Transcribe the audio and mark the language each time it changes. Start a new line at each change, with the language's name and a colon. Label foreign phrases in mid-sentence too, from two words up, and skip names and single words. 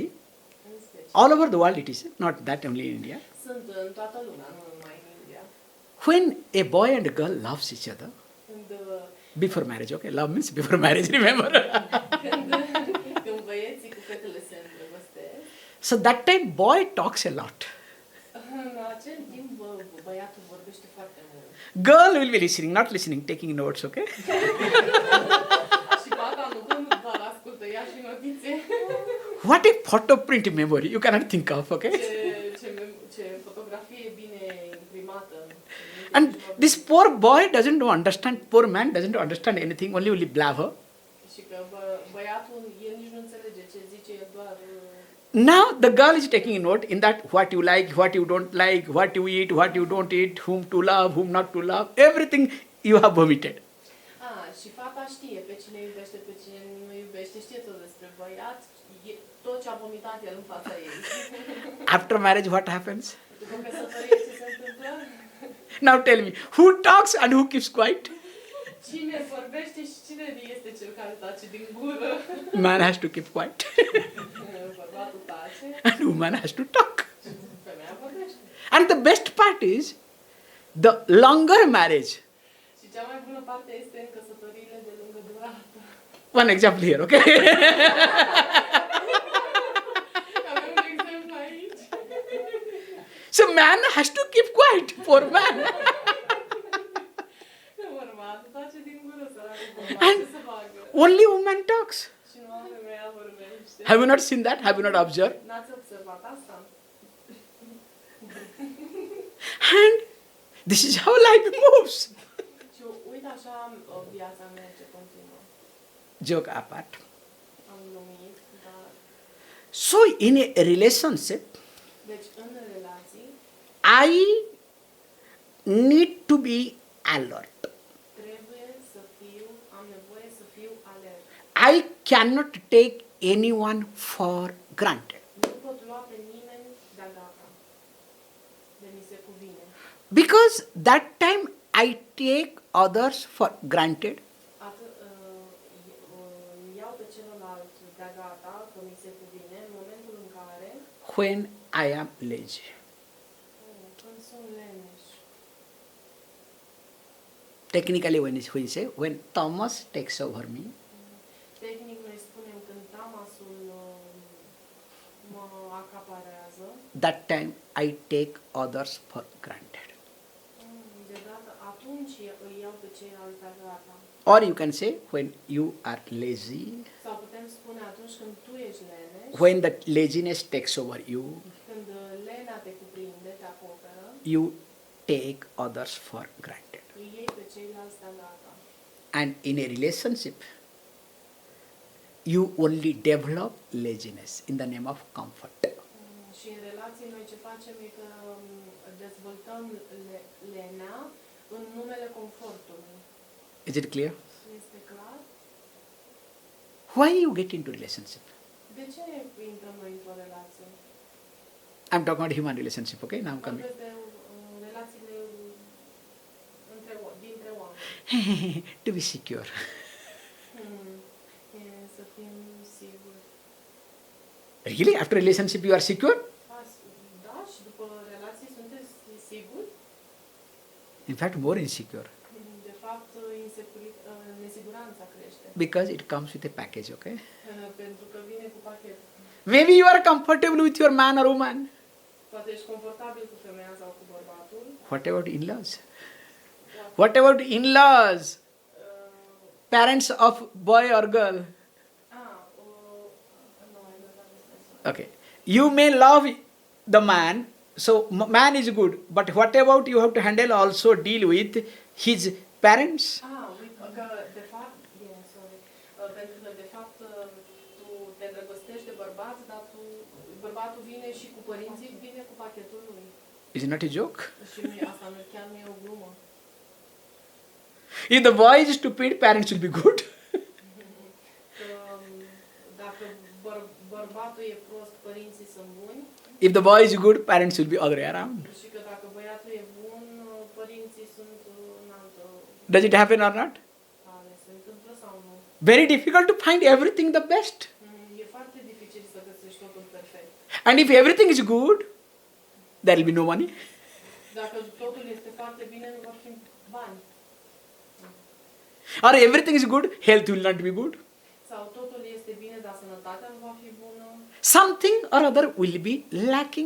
Romanian: În special.
English: all over the world it is, not that only in India.
Romanian: Sunt în toată lumea, nu numai în India.
English: When a boy and a girl loves each other,
Romanian: Când,
English: before marriage, okay? Love means before marriage, remember?
Romanian: când băieții cu fetele se îndrăgostesc,
English: So that time boy talks a lot.
Romanian: în acel timp băiatul vorbește foarte mult.
English: Girl will be listening, not listening, taking notes, okay?
Romanian: Și fata nu doar ascultă, ia și notițe.
English: What a photoprint memory you cannot think of, okay?
Romanian: Ce fotografie bine imprimată.
English: And this poor boy doesn't understand, poor man doesn't understand anything, only will blabber.
Romanian: Și că băiatul, el nici nu înțelege ce zice, el doar...
English: Now the girl is taking a note in that what you like, what you don't like, what you eat, what you don't eat, whom to love, whom not to love, everything you have vomited.
Romanian: Și fata știe pe cine iubește, pe cine nu iubește, știe tot despre băiat, tot ce a vomitat el în fața ei.
English: After marriage, what happens?
Romanian: După căsătorie, ce se întâmplă?
English: Now tell me, who talks and who keeps quiet?
Romanian: Cine vorbește și cine este cel care tace din gură?
English: Man has to keep quiet.
Romanian: Bărbatul tace
English: And woman has to talk.
Romanian: și femeia vorbește.
English: And the best part is, the longer marriage.
Romanian: Și cea mai bună parte este în căsătoriile de lungă durată.
English: One example here, okay?
Romanian: Avem un exemplu aici.
English: So man has to keep quiet, poor man.
Romanian: Bărbatul tace din gură, săracul And bărbat, ce să facă?
English: only woman talks.
Romanian: Și nu femeia vorbește.
English: Have you not seen that? Have you not observed?
Romanian: N-ați observat asta?
English: And this is how life moves.
Romanian: Și uite așa viața merge continuă.
English: Joke apart.
Romanian: Am glumit, dar...
English: So in a relationship,
Romanian: Deci, în relații,
English: I need to be alert.
Romanian: trebuie să am nevoie să fiu alert.
English: I cannot take anyone for granted.
Romanian: Nu pot lua pe nimeni de-a gata, de mi se cuvine.
English: Because that time I take others for granted.
Romanian: Iau pe celălalt de-a gata, că mi se cuvine, în momentul în care
English: When I am lazy.
Romanian: când sunt leneș.
English: Technically, when you say, when Thomas takes over me,
Romanian: Tehnic noi spunem când tamasul mă acaparează,
English: that time I take others for granted.
Romanian: de data atunci îi iau pe ceilalți de gata.
English: Or you can say, when you are lazy,
Romanian: Sau putem spune atunci când tu ești leneș,
English: when that laziness takes over you,
Romanian: când lena te cuprinde, te acoperă,
English: you take others for granted.
Romanian: Îi iei pe ceilalți de gata.
English: And in a relationship, you only develop laziness in the name of comfort.
Romanian: Și în relații noi ce facem e că dezvoltăm lenea în numele confortului.
English: Is it clear?
Romanian: Este clar?
English: Why you get into relationship?
Romanian: De ce intrăm noi într-o relație?
English: I'm talking about human relationship, okay? Now I'm coming.
Romanian: Vorbesc de relațiile dintre oameni.
English: To be secure.
Romanian: E să fim siguri.
English: Really? After relationship you are secure?
Romanian: Da, și după relații sunteți siguri?
English: In fact, more insecure.
Romanian: De fapt, nesiguranța crește.
English: Because it comes with a package, okay?
Romanian: Pentru că vine cu pachet.
English: Maybe you are comfortable with your man or woman.
Romanian: Poate ești confortabil cu femeia sau cu bărbatul.
English: What about in-laws? What about in-laws? Parents of boy or girl? No, I don't understand. Okay. You may love the man, so man is good, but what about you have to handle also deal with his parents?
Romanian: Că de fapt, pentru că de fapt tu te îndrăgostești de bărbat, dar bărbatul vine și cu părinții, vine cu pachetul lui.
English: Is it not a joke?
Romanian: Și asta chiar nu e o glumă.
English: If the boy is stupid, parents will be good.
Romanian: Dacă bărbatul e prost, părinții sunt buni.
English: If the boy is good, parents will be other way around.
Romanian: Și că dacă băiatul e bun, părinții sunt în altă.
English: Does it happen or not?
Romanian: Se întâmplă sau nu?
English: Very difficult to find everything the best.
Romanian: E foarte dificil să găsești totul perfect.
English: And if everything is good, there will be no money.
Romanian: Dacă totul este foarte bine, nu vor fi bani.
English: Or everything is good, health will not be good.
Romanian: Sau totul este bine, dar sănătatea nu va fi bună.
English: Something or other will be lacking.